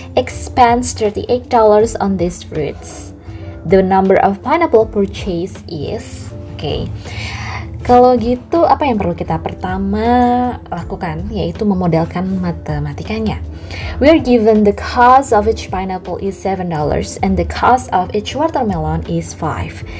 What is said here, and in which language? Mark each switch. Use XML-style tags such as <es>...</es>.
<en>Expense $38 on these fruits. The number of pineapple purchased is.</en> <id>Oke. Kalau gitu, apa yang perlu kita pertama lakukan? Yaitu memodelkan matematikanya.</id> <en>We are given the cost of each pineapple is $7 and the cost of each watermelon is 5.</en>